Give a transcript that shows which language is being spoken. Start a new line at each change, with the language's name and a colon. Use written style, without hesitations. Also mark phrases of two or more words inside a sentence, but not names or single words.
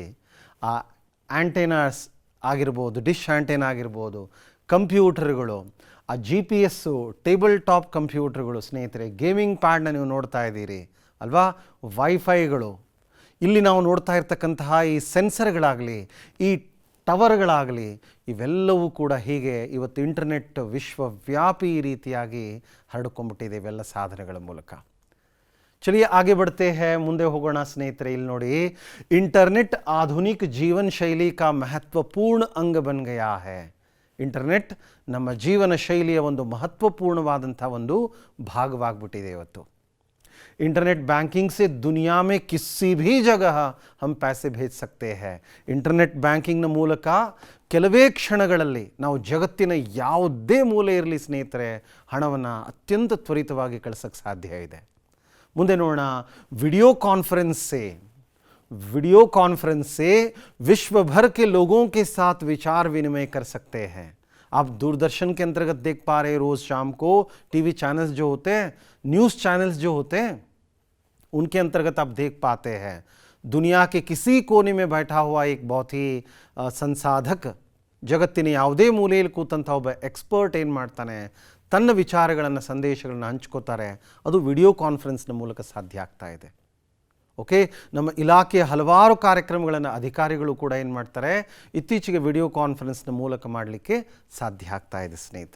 Kannada: ಆ ಆ್ಯಂಟೇನಾಸ್ ಆಗಿರ್ಬೋದು,
English: dish antenna
Kannada: ಆಗಿರ್ಬೋದು, ಕಂಪ್ಯೂಟರ್ಗಳು, ಆ
English: GPS table top
Kannada: ಕಂಪ್ಯೂಟರ್ಗಳು ಸ್ನೇಹಿತರೆ, ಗೇಮಿಂಗ್ ಪ್ಯಾಡ್ನ ನೀವು ನೋಡ್ತಾ ಇದ್ದೀರಿ ಅಲ್ವಾ, ವೈಫೈಗಳು, ಇಲ್ಲಿ ನಾವು ನೋಡ್ತಾ ಇರ್ತಕ್ಕಂತಹ ಈ ಸೆನ್ಸರ್ಗಳಾಗಲಿ, ಈ ಟವರ್ಗಳಾಗಲಿ, ಇವೆಲ್ಲವೂ ಕೂಡ ಹೀಗೆ ಇವತ್ತು ಇಂಟರ್ನೆಟ್ ವಿಶ್ವವ್ಯಾಪಿ ರೀತಿಯಾಗಿ ಹರಡ್ಕೊಂಡ್ಬಿಟ್ಟಿದೆ ಇವೆಲ್ಲ ಸಾಧನೆಗಳ ಮೂಲಕ.
Hindi: चलिए आगे बढ़ते हैं,
Kannada: ಮುಂದೆ ಹೋಗೋಣ ಸ್ನೇಹಿತರೆ. ಇಲ್ಲಿ ನೋಡಿ,
Hindi: इंटरनेट आधुनिक जीवन शैली का महत्वपूर्ण अंग बन गया है.
Kannada: ಇಂಟರ್ನೆಟ್ ನಮ್ಮ ಜೀವನ ಶೈಲಿಯ ಒಂದು ಮಹತ್ವಪೂರ್ಣವಾದಂಥ ಒಂದು ಭಾಗವಾಗ್ಬಿಟ್ಟಿದೆ ಇವತ್ತು.
English: internet banking
Hindi: से दुनिया में किसी भी जगह हम पैसे भेज सकते हैं.
Kannada: ಇಂಟರ್ನೆಟ್ ಬ್ಯಾಂಕಿಂಗ್ನ ಮೂಲಕ ಕೆಲವೇ ಕ್ಷಣಗಳಲ್ಲಿ ನಾವು ಜಗತ್ತಿನ ಯಾವುದೇ ಮೂಲೆ ಇರಲಿ ಸ್ನೇಹಿತರೆ, ಹಣವನ್ನು ಅತ್ಯಂತ ತ್ವರಿತವಾಗಿ ಕಳಿಸೋಕ್ಕೆ ಸಾಧ್ಯ ಇದೆ. ಮುಂದೆ ನೋಡೋಣ,
English: video conference
Hindi: से विश्व भर के लोगों के साथ विचार विनिमय कर सकते हैं. आप दूरदर्शन के अंतर्गत देख पा रहे, रोज़ शाम को
English: TV channels
Hindi: जो होते हैं,
English: news channels
Hindi: जो होते हैं, उनके अंतर्गत आप देख पाते हैं दुनिया के किसी कोने में बैठा हुआ एक बहुत ही संसाधक,
Kannada: ಜಗತ್ತಿನ ಯಾವುದೇ ಮೂಲೆಯಲ್ಲಿ ಕೂತಂಥ ಒಬ್ಬ ಎಕ್ಸ್ಪರ್ಟ್ ಏನು ಮಾಡ್ತಾನೆ, ತನ್ನ ವಿಚಾರಗಳನ್ನು, ಸಂದೇಶಗಳನ್ನು ಹಂಚ್ಕೋತಾರೆ. ಅದು ವಿಡಿಯೋ ಕಾನ್ಫರೆನ್ಸ್ನ ಮೂಲಕ ಸಾಧ್ಯ ಆಗ್ತಾ ಇದೆ. ಓಕೆ, ನಮ್ಮ ಇಲಾಖೆಯ ಹಲವಾರು ಕಾರ್ಯಕ್ರಮಗಳನ್ನು ಅಧಿಕಾರಿಗಳು ಕೂಡ ಏನು ಮಾಡ್ತಾರೆ, ಇತ್ತೀಚೆಗೆ ವಿಡಿಯೋ ಕಾನ್ಫರೆನ್ಸ್ನ ಮೂಲಕ ಮಾಡಲಿಕ್ಕೆ ಸಾಧ್ಯ ಆಗ್ತಾ ಇದೆ ಸ್ನೇಹಿತರೆ.